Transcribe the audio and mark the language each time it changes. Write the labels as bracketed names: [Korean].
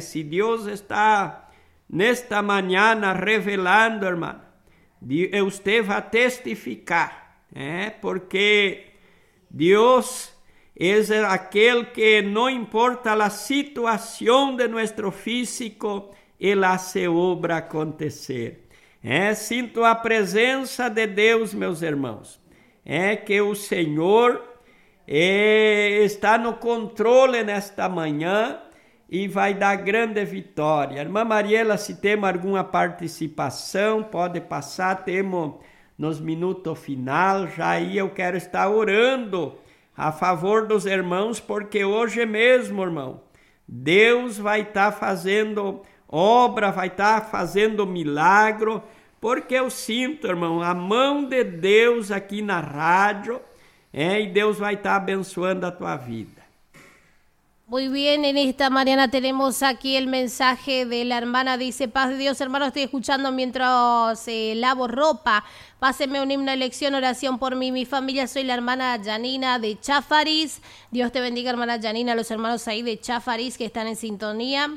[Spanish] Si Dios está en esta mañana revelando, hermana, usted va a testificar, porque Dios es aquel que no importa la situación de nuestro físico, él hace obra acontecer. [Portuguese] Sinto a presença de Deus, meus irmãos. Que o Senhor está no controle nesta manhã e vai dar grande vitória. Irmã Mariela, se temos alguma participação, pode passar. Temos nos minutos final. Já aí eu quero estar orando a favor dos irmãos, porque hoje mesmo, irmão, Deus vai estar fazendo obra, vai estar fazendo milagro. Porque eu sinto, irmão, a mão de Deus aqui na rádio, e Deus vai estar abençoando a tua vida. [Spanish] Muy bien, en esta mañana tenemos aquí el mensaje de la hermana, dice: paz de Dios, hermano, estoy escuchando mientras lavo ropa. Pásenme un himno, elección, oración por mí, mi familia. Soy la hermana Janina de Chafariz. Dios te bendiga, hermana Janina, los hermanos ahí de Chafariz que están en sintonía.